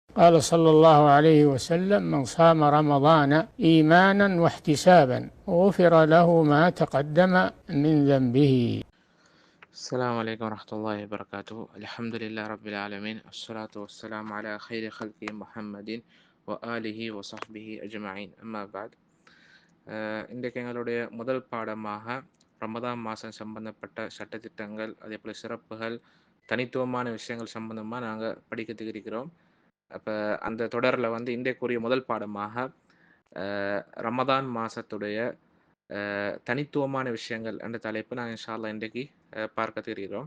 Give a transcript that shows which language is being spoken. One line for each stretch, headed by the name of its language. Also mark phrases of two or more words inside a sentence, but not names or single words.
Arabic: قال صلى الله عليه وسلم: من صام رمضان إيمانا واحتسابا غفر له ما تقدم من ذنبه. السلام عليكم ورحمة الله وبركاته. الحمد لله رب العالمين، الصلاة والسلام على خير خلق محمد وآله وصحبه أجمعين. أما بعد,
Tamil: இன்றைக்கு எங்களுடைய முதல் பாடமாக ரமதான் மாதம் சம்பந்தப்பட்ட சட்டத்திட்டங்கள், அதே போல் சிறப்புகள், தனித்துவமான விஷயங்கள் சம்பந்தமாக நாங்கள் படிக்கிறதுக்கு இருக்கிறோம். அப்போ அந்த தொடரில் வந்து இன்றைக்குரிய முதல் பாடமாக ரமதான் மாதத்துடைய தனித்துவமான விஷயங்கள் என்ற தலைப்பு நாங்கள்
Arabic: إن شاء الله
Tamil: இன்றைக்கு பார்க்க தெரிகிறோம்.